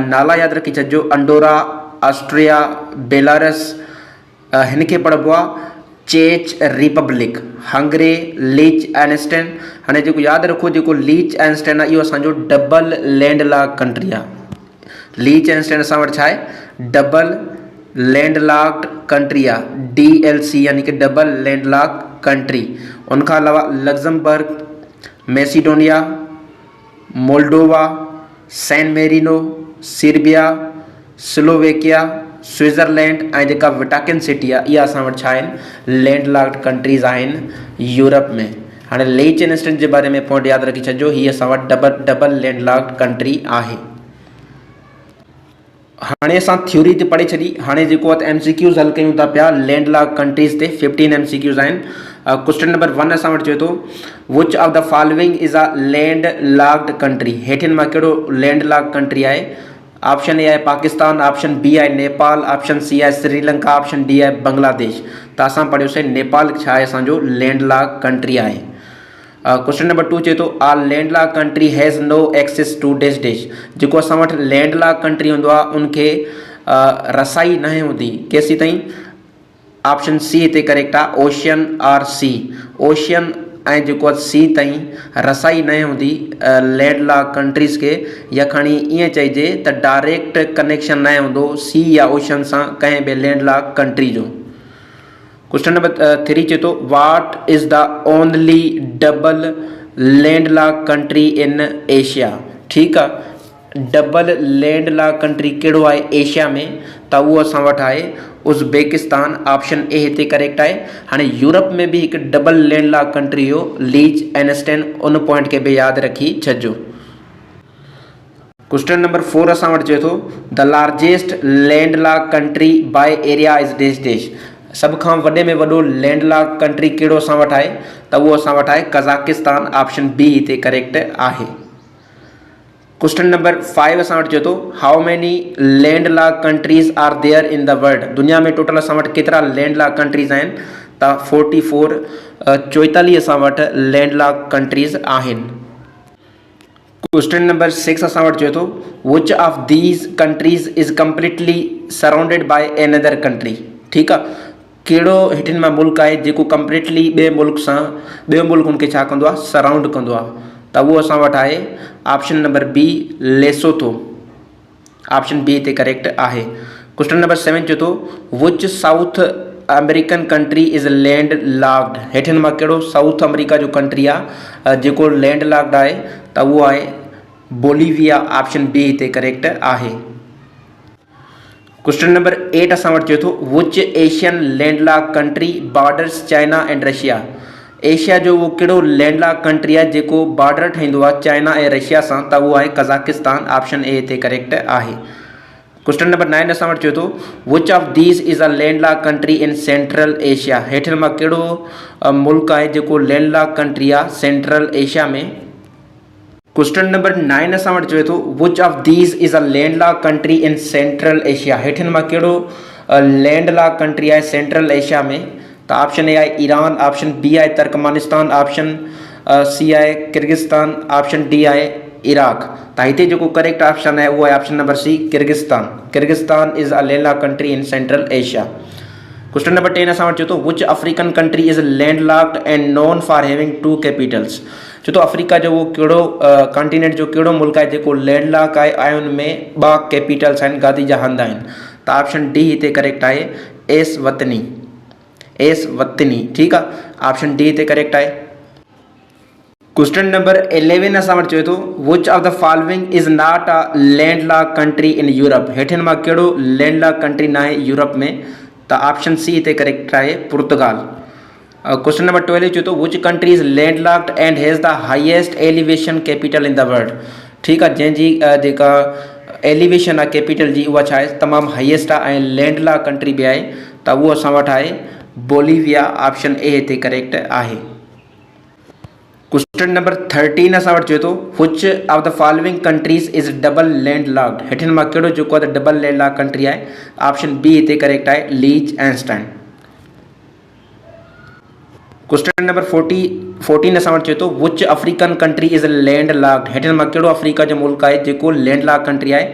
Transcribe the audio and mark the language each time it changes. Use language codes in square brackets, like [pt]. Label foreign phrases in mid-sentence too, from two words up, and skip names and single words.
[sd] नाला यादि रखी छॾिजो: अंडोरा, ऑस्ट्रिया, बेलारस, हिन खे पढ़िबो आहे चेक रिपब्लिक, हंगरी, लीचटेनस्टाइन। हाणे जेको यादि रखो, जेको लीचटेनस्टाइन आहे इहो असांजो [en] double landlock country [sd] आहे। लीचटेनस्टाइन असां वटि छा आहे? [en] double landlocked country [sd] आहे, DLC यानी कि [en] double landlock country. [sd] उनखां अलावा लग्जमबर्ग, मैसिडोनिया, मोल्डोवा, सैन मेरिनो, सर्बिया, स्लोवेकिया, स्विट्ज़रलैंड ऐं जेका वेटिकन सिटी आहे इहा असां वटि छा आहिनि? [en] landlocked countries [sd] आहिनि यूरोप में। हाणे लीचटेनस्टाइन जे बारे में पॉइंट यादि रखी छॾिजो, हीअ असां वटि [en] double landlocked country [sd] आहे। हाणे असां थ्योरी ते पढ़ी छॾी। हाणे जेको आहे MCQs हल कयूं था पिया [en] landlock countries [sd] ते। 15 MCQs आहिनि। [en] question number 1 [sd] असां वटि चए थो [en] which of the following is a landlocked country. [sd] हेठिन मां कहिड़ो [en] landlock country [sd] आहे? [en] option A [sd] आहे पाकिस्तान, [en] option B [sd] आहे नेपाल, [en] option C [sd] आहे श्रीलंका, [en] option D [sd] आहे बांग्लादेश। त असां पढ़ियोसीं नेपाल छा आहे? असांजो [en] landlock country [sd] आहे। [en] question number 2 [sd] चए थो [en] a landlock country has no access to dash dash. [sd] जेको असां वटि [en] landlock country [sd] हूंदो आहे उनखे रसाई न हूंदी केसी ताईं? [en] option C [sd] हिते करेक्ट आहे, ओशन और सी। ओशन ऐं जेको आहे सी ताईं रसाई न हूंदी [en] landlock countries [sd] खे, या खणी ईअं चइजे त [en] direct connection [sd] न हूंदो सी या ओशन सां कंहिं बि [en] landlock country [sd] जो। [en] question number 3 [sd] चए थो [en] what is the only double landlock country in Asia. [sd] ठीकु आहे, [en] double landlock country [sd] कहिड़ो आहे एशिया में? त उहो असां वटि आहे उज़्बेकिस्तान। [en] option A [sd] हिते करेक्ट आहे। हाणे यूरोप में बि हिकु [en] double landlock country [sd] हो लीचटेनस्टाइन, उन पॉइंट खे बि यादि रखी छॾिजो। [en] question number 4 [sd] असां वटि चए थो [en] the largest landlock country by area is dash dash. [sd] सभ खां वॾे में वॾो [en] landlock country [sd] कहिड़ो असां वटि आहे? त उहो असां वटि आहे कज़ाकिस्तान। [en] option B [sd] हिते करेक्ट आहे। [en] question number 5 [sd] असां वटि चए थो [en] how many landlock countries are there in the world. [sd] दुनिया में टोटल असां वटि केतिरा [en] landlock countries [sd] आहिनि? त 44 असां वटि [en] landlock countries [sd] आहिनि। [en] question number 6 [sd] असां वटि चए थो [en] which of these countries is completely surrounded by another country. [sd] ठीकु आहे, कहिड़ो हेठिन मां मुल्क आहे जेको कंप्लीटली ॿिए मुल्क उनखे छा कंदो आहे? सराउंड कंदो आहे। त उहो असां वटि आहे [en] option number B [sd] लेसोथो। [en] option B [sd] हिते करेक्ट आहे। [en] question number 7 [sd] चए थो [en] which South American country is land locked. [sd] हेठिन मां कहिड़ो साउथ अमेरिका जो कंट्री आहे जेको [en] land locked [sd] आहे? त उहो आहे बोलिविया। [en] option B [sd] हिते करेक्ट आहे। [en] question number 8 [sd] असां वटि चए थो [en] which Asian landlock country borders China and Russia. [sd] एशिया जो उहो कहिड़ो [en] landlock country [sd] आहे जेको बॉर्डर ठाहींदो आहे चाइना ऐं रशिया सां? त उहो आहे कज़ाकिस्तान। [en] option A [sd] हिते करेक्ट आहे। [en] question number 9 [sd] असां वटि चए थो [en] which of these is a landlock country in Central Asia. [sd] हेठिन मां कहिड़ो मुल्क आहे जेको [en] landlock country [sd] आहे सेंट्रल एशिया में? [en] question number 9 [sd] असां वटि चए थो [en] which of these is a landlock country in Central Asia. [sd] हेठिन मां कहिड़ो [en] landlock country [sd] आहे सेंट्रल एशिया में? त [en] option A [sd] आहे ईरान, [en] option B [sd] आहे तुर्कमानिस्तान, [en] option C [sd] आहे किर्गिस्तान, [en] option D [sd] आहे इराक। त हिते जेको [en] correct option [sd] आहे उहो आहे [en] option number C [sd] किर्गिस्तान। [en] Kyrgyzstan is a landlocked country in Central Asia. question number 10 [sd] असां वटि चए थो [en] which African country is landlocked and known for having 2 capitals. [sd] चए थो अफ्रीका जो वो कहिड़ो कॉन्टिनेंट जो कहिड़ो मुल्क आहे जेको लैंडलॉक आहे ऐं उन में 2 कैपिटल्स आहिनि, गादी जा हंध आहिनि। त [en] option D [sd] हिते करेक्ट आहे, एसवतनी, एसवतनी। ठीकु आहे, [en] option D [sd] हिते करेक्ट आहे। [en] question number 11 [sd] असां वटि चए थो [en] which of the following is not a landlocked country in Europe. [sd] हेठिन मां कहिड़ो [en] landlock country [sd] न आहे यूरोप में। त [en] option C [sd] हिते करेक्ट आहे, पुर्तगाल। [en] question number 12 [sd] चए थो [en] which country is landlocked and has the highest elevation capital in the world. [sd] ठीकु आहे, जंहिंजी जेका एलिवेशन आहे कैपिटल जी उहा छा आहे, तमामु हाईएस्ट आहे ऐं [en] landlock country [sd] बि आहे। त उहो असां वटि आहे बोलिविया। [en] option A [sd] हिते करेक्ट आहे। [en] question number 13 [sd] असां वटि चए थो [en] which of the following countries is double landlocked. [sd] हेठिन मां कहिड़ो जेको आहे त [en] double landlock country [sd] आहे। [en] option B [sd] हिते करेक्ट आहे, लीचटेनस्टाइन। [en] question number 14 [sd] असां वटि चए थो [en] which African country is landlocked. [sd] हेठिन मां कहिड़ो अफ्रीका जो मुल्क आहे जेको [en] landlock country [sd] आहे।